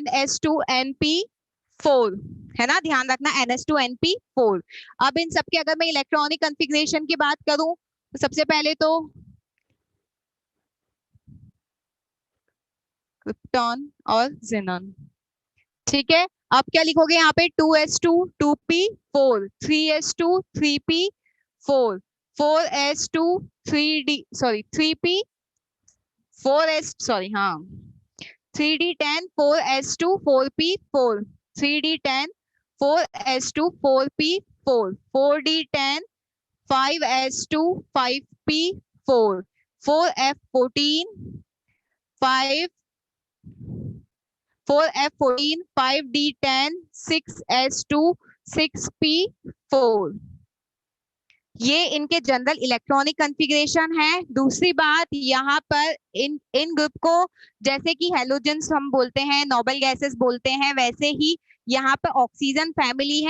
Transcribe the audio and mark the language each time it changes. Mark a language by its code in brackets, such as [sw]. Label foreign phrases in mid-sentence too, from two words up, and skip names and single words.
[hi] NH2NP4। है ना? ध्यान रखना, NH2NP4। अब इन सबके अगर मैं [en] electronic configuration [hi] की बात करूं तो सबसे पहले तो क्रिप्टॉन और जेनॉन। ठीक है। अब क्या लिखोगे यहाँ पे? 2s2 2p4, 3s2 3p4, 4s2 3d सॉरी 3p 4s सॉरी हाँ 3d10 4s2 4p4, 3d10 4s2 4p4, 4d10 5s2 5p4, 4f14 5 4f14 5d10 6s2 6p4। ये इनके [en] general electronic configuration [hi] है। दूसरी बात यहाँ पर इन इन ग्रुप को जैसे कि हेलोजेंस हम बोलते हैं, [en] noble gases [hi] बोलते हैं, वैसे ही यहाँ पर [en] oxygen family [hi] है।